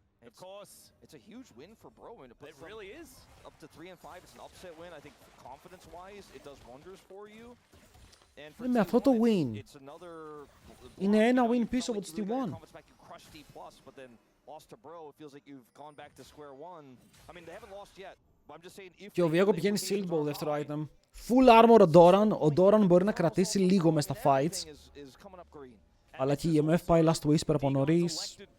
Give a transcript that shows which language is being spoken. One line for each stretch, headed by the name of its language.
English: Of course, it's a huge win for Bro. It really is. Up to 3-5, it's an upset win. I think confidence-wise, it does wonders for you. And for
Greek: με αυτό το win,
English: it's another
Greek: είναι ένα win πίσω από τους T1.
English: But then lost to Bro, it feels like you've gone back to square one. I mean, they haven't lost yet. But I'm just saying if
Greek: και ο Viego πηγαίνει shield bow δεύτερο item. Full armor ο Doran. Ο Doran μπορεί να κρατήσει λίγο μες στα fights. Αλλά και η EMF πάει last whisper από νωρίς.